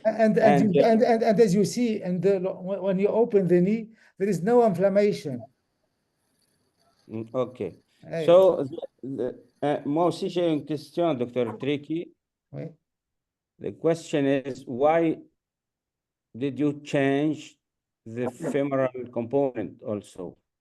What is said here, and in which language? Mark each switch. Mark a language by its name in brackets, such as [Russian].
[English] And as you see, when you open the knee, there is no inflammation. Okay. So, [French] moi aussi, j'ai une question, Dr. Triki. Oui. [English] The question is, why did you change the femoral component also?